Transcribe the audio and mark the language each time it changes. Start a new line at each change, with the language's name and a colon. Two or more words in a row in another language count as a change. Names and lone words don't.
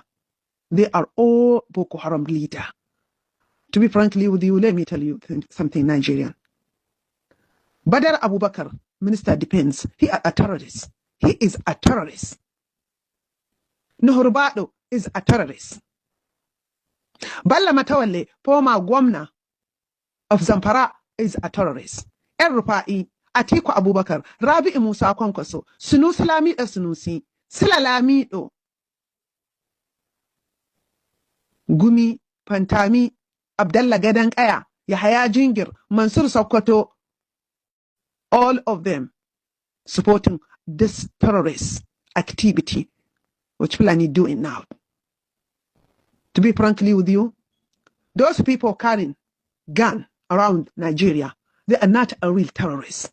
English: They are all Boko Haram leader. To be frankly with you, let me tell you something, Nigerian. Badar Abubakar, Minister of Defense, he is a terrorist. He is a terrorist. Nuhurubado is a terrorist. Balla Matawalle, former governor of Zamfara, is a terrorist. RUFAI, Atiku Abubakar, Rabi Musa Kwankwaso, Sunusi Lamido Sunusi, Sila Lamido, Gumi, Pantami, Abdallah Gadang Aya, Yahaya Jingir, Mansur Sokoto, all of them supporting this terrorist activity, which Fulani doing now. To be frankly with you, those people carrying gun around Nigeria, they are not a real terrorist.